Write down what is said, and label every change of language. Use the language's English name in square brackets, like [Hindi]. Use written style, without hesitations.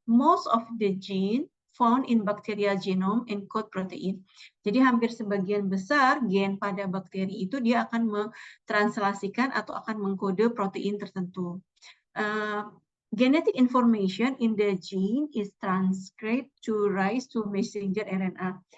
[English] Most of the gene found in bacterial genome encode protein. [Indonesian] Jadi hampir sebagian besar gen pada bakteri itu dia akan mentranslasikan atau akan mengkode protein tertentu. [English] Genetic information in the gene is transcribed to rise to messenger RNA.